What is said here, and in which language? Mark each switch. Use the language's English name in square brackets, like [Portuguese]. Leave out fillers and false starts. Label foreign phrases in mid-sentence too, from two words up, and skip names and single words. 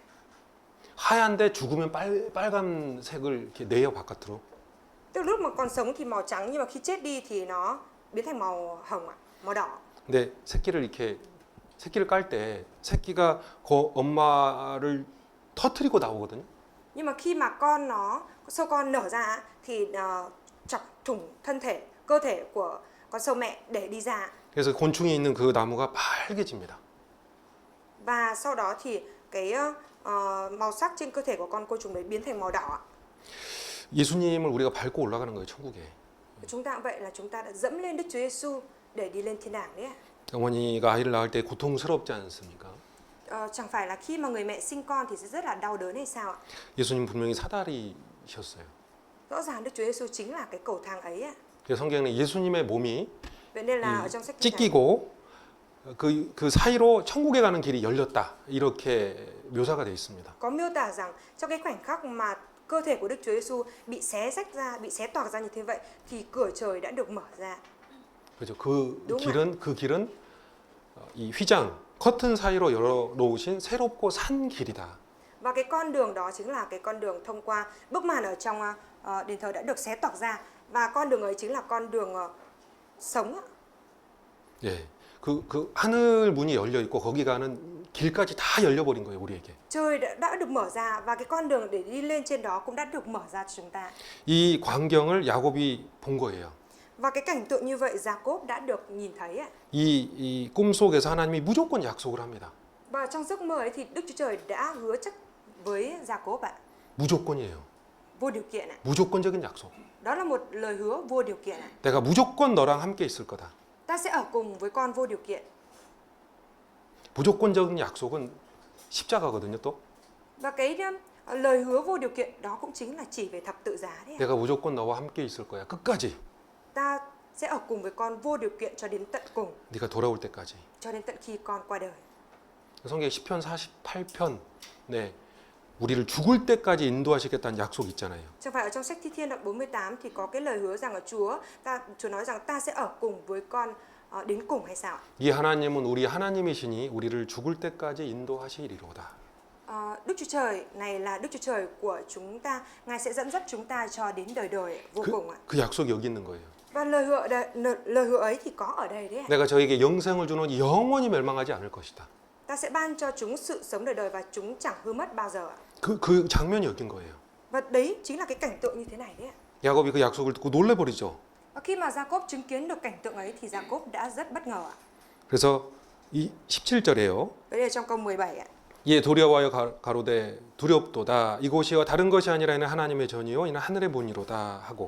[Korean] 하얀데 죽으면 빨간색을 이렇게 내요 바깥으로. [Vietnamese] Tức lúc mà còn sống thì màu trắng nhưng mà khi chết đi thì nó biến thành màu hồng ạ, màu đỏ. [Korean] 근데 새끼를 깔 때 새끼가 그 엄마를 터뜨리고 나오거든요. [Vietnamese] Nhưng mà khi mà sâu con nở ra thì chọc thủng cơ thể của con sâu mẹ để đi ra. [Korean] 그래서 곤충이 있는 그 나무가 빨개집니다. [Vietnamese] Và sau đó thì cái màu sắc trên cơ thể của con côn trùng đấy biến thành màu đỏ ạ. [Korean] 예수님을 우리가 밟고 올라가는 거예요, 천국에. [Vietnamese] Chúng ta cũng vậy là chúng ta đã dẫm lên Đức Chúa Giêsu để đi lên thiên đàng đấy ạ. [Korean] 어머니가 아이를 낳을 때 고통스럽지 않습니까? [Vietnamese] Chẳng phải là khi mà người mẹ sinh con thì sẽ rất là đau đớn hay sao ạ? [Korean] 예수님 분명히 사다리셨어요. [Vietnamese] Rõ ràng Đức Chúa Giêsu chính là cái cầu thang ấy ạ. [Korean] 그래서 성경에 예수님의 몸이 [Vietnamese] Vậy nên là ở trong sách Kinh Thánh [Korean] 찢기고 그 사이로 천국에 가는 길이 열렸다. 이렇게 묘사가 되어 있습니다. [Vietnamese] có miêu tả rằng trong cái khoảnh khắc mà cơ thể của Đức Chúa Giêsu bị xé rách ra, bị xé toạc ra như thế vậy thì cửa trời đã được mở ra. [Korean] 그렇죠. [Vietnamese] đúng [Korean] 그 길은 이 휘장 커튼 사이로 열어 놓으신 새롭고 산 길이다. [Vietnamese] Và cái con đường đó chính là cái con đường thông qua bức màn ở trong đền thờ đã được xé toạc ra và con đường ấy chính là con đường sống ạ. [Korean] 예. 그 하늘 문이 열려 있고 거기 가는 길까지 다 열려 버린 거예요, 우리에게. [Vietnamese] Trời đã được mở ra và cái con đường để đi lên trên đó cũng đã được mở ra cho chúng ta. [Korean] 이 광경을 야곱이 본 거예요. [Vietnamese] Và cái cảnh tượng như vậy Jacob đã được nhìn thấy ạ. [Korean] 이 꿈속에서 하나님이 무조건 약속을 합니다. [Vietnamese] Và trong giấc mơ ấy thì Đức Chúa Trời đã hứa chắc với Jacob ạ. [Korean] 무조건이에요. [Vietnamese] Vô điều kiện ạ. [Korean] 무조건적인 약속. [Vietnamese] Đó là một lời hứa vô điều kiện ạ. [Korean] 내가 무조건 너랑 함께 있을 거다. [Vietnamese] Ta sẽ ở cùng với con vô điều kiện. [Korean] 무조건적인 약속은 십자가거든요, 또. [Vietnamese] Và cái lời hứa vô điều kiện đó cũng chính là chỉ về thập tự giá đấy ạ. [Korean] 내가 무조건 너와 함께 있을 거야. 끝까지. [Vietnamese] Ta sẽ ở cùng với con vô điều kiện cho đến tận cùng, [Korean] 네가 돌아올 때까지. [Vietnamese] cho đến tận khi con qua đời. [Korean] 성경 10편 48편. 네. 우리를 죽을 때까지 인도하시겠다는 약속 있잖아요. [Vietnamese] Chẳng phải ở trong sách Thi Thiên đoạn 48 thì có cái lời hứa rằng là Chúa nói rằng ta sẽ ở cùng với con đến cùng hay sao? [Korean] 이 하나님은 우리 하나님이시니 우리를 죽을 때까지 인도하시리로다. [Vietnamese] Đức Chúa Trời này là Đức Chúa Trời của chúng ta, Ngài sẽ dẫn dắt chúng ta cho đến đời đời vô cùng ạ. [Korean] 그 약속이 여기 있는 거예요. [Vietnamese] Và lời hứa ấy thì có ở đây đấy ạ. [Korean] 내가 저에게 영생을 주노니 영원히 멸망하지 않을 것이다. [Vietnamese] Ta sẽ ban cho chúng sự sống đời đời và chúng chẳng hư mất bao giờ ạ. [Korean] 그 장면이 여긴 거예요. [Vietnamese] Và đấy chính là cái cảnh tượng như thế này đấy ạ. [Korean] 야곱이 그 약속을 듣고 놀래버리죠. [Vietnamese] Và khi mà Gia-cốp chứng kiến được cảnh tượng ấy thì Gia-cốp đã rất bất ngờ ạ. [Korean] 그래서 이 17절에요. [Vietnamese] Đây là trong câu 17 ạ. [Korean] 예 두려워하여 가로되 두렵도다 이곳이여 다른 것이 아니라 이는 하나님의 전이요 이는 하늘의 문이로다 하고